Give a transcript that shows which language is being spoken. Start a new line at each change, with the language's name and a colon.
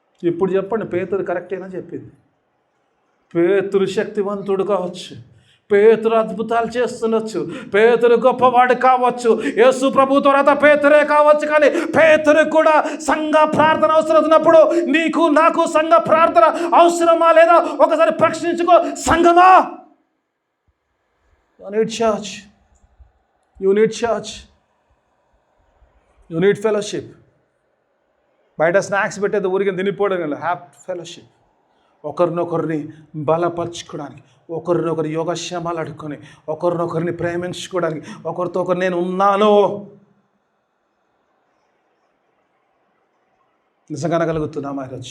Telugu: ఇప్పుడు చెప్పండి, పేతురు కరెక్టేనా చెప్పింది? పేతురు శక్తివంతుడు కావచ్చు, పేతురు అద్భుతాలు చేస్తుండొచ్చు, పేతురు గొప్పవాడు కావచ్చు, యేసు ప్రభు తర్వాత పేతురే కావచ్చు. కానీ పేతురు కూడా సంఘ ప్రార్థన అవసరం ఉన్నప్పుడు నీకు నాకు సంఘ ప్రార్థన అవసరమా లేదా ఒకసారి ప్రశ్నించుకో.
English: సంఘమా, you need church, you need church, you need fellowship.
Telugu: బయట స్నాక్స్ పెట్టేది ఊరికి తినిపోవడం కదా,
English: Have fellowship.
Telugu: ఒకరినొకరిని బలపరచుకోవడానికి, ఒకరినొకరి యోగక్షేమాలు అడుక్కొని, ఒకరినొకరిని ప్రేమించుకోవడానికి, ఒకరితో ఒకరు నేను ఉన్నాను నిజంగా అనగలుగుతున్నామా?